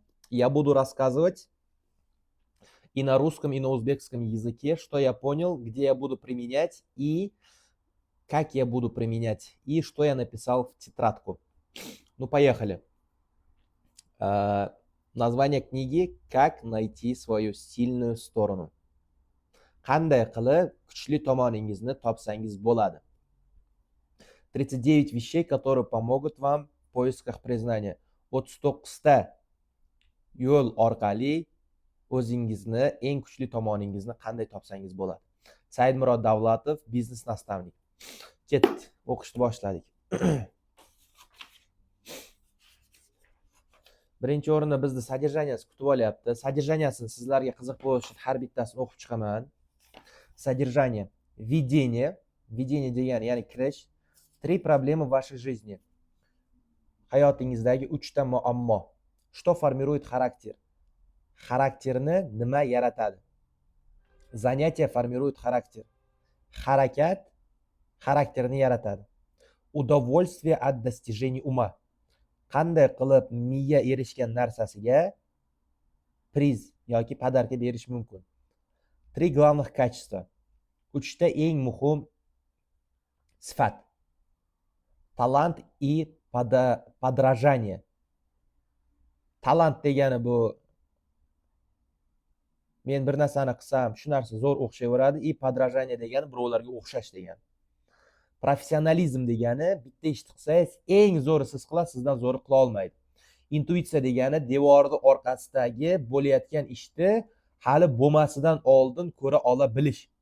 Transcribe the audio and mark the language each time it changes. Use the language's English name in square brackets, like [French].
[Russian] Я буду рассказывать и на русском, и на узбекском языке, что я понял, где я буду применять и как я буду применять, и что я написал в тетрадку. Ну, поехали. Название книги «Как найти свою сильную сторону». [Uzbek] Qanday qilib kuchli tomoningizni topsangiz bo'ladi. [Russian] 39 вещей, которые помогут вам в поисках признания. [Uzbek] 39 ta yo'l orqali o'zingizni eng kuchli tomoningizni qanday topsangiz bo'ladi. Saidmurod Davlatov, biznes nastavnik. Ketdik, o'qishni boshladik. Birinchi o'rinda bizni содержанияsi kutib olyapti. Содержаниясini sizlarga qiziq bo'lishi uchun har bittasini o'qib chiqaman. [Russian] Содержание. Введение. [Uzbek] Введение degani, ya'ni kirish. [Russian] 3 проблемы в вашей жизни. [Uzbek] Hayotingizdagi 3 ta muammo. [Russian] Что формирует характер? [Uzbek] Xarakterni nima yaratadi? [Russian] Занятие формирует характер. [Uzbek] Harakat xarakterni yaratadi. [Russian] Удовольствие от достижений ума. [Uzbek] Qanday qilib miya erishgan narsasiga priz yoki podarka berish mumkin? [Russian] 3 главных качества. [Uzbek] 3 ta eng muhim sifat. [Russian] Talant и подражание. [Uzbek] Talant degani bu men bir narsani qilsam, shu narsa zo'r o'xshayveradi, [Russian] и подражание [Uzbek] degani birovlarga o'xshash degani. Professionalizm degani bitta ishni qilsangiz, eng zo'ri siz qilasiz, sizdan zo'ri qila olmaydi. Intuitsiya degani devorning orqasidagi bo'layotgan ishni hali bo'lmasidan oldin ko'ra ola bilish.